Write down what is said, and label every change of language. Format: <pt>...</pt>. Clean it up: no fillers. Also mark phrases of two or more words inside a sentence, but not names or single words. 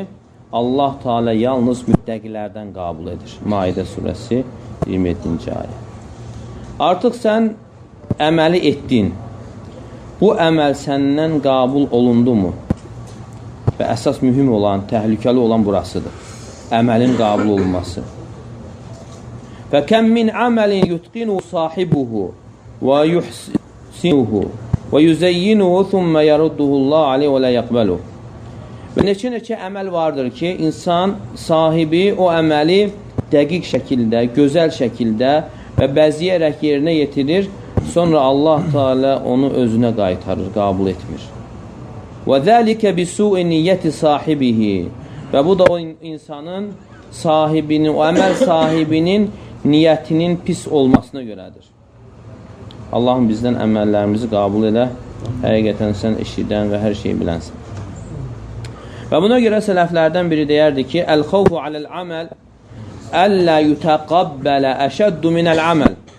<az>Allah Teala yalnız müttəqilərdən qabul edir. Maidə surəsi 27-ci ayə. Artıq sən əməli etdin. Bu əməl səndən qabul olundu mu? Və əsas mühüm olan, təhlükəli olan burasıdır. Əməlin qabul olunması.</az> <ar>فَكَمْ مِنْ عَمَلٍ يُتْقِنُهُ صَاحِبُهُ وَيُحْسِنُهُ وَيُزَيِّنُهُ ثُمَّ يَرُدُّهُ اللّٰهُ عَلَيْهِ وَلَا يَقْبَلُهُ.</ar> <az>Və neçə əməl vardır ki, insan sahibi o əməli dəqiq şəkildə, gözəl şəkildə və bəziyərək yerinə yetirir, sonra Allah Teala onu özünə qaytarır, qabul etmir.</az> <ar>وَذَٰلِكَ بِسُوءِ نِيَّةِ صَاحِبِهِ.</ar> <az>Və bu da o insanın sahibinin, o əməl sahibinin niyyətinin pis olmasına görədir. Allahım bizdən əməllərimizi qabul elə, həqiqətən sən eşidən və hər şeyi bilənsən. Və buna görə sələflərdən biri deyərdi ki,</az> <ar>الخوف على العمل ألا يتقبل أشد من العمل.</ar>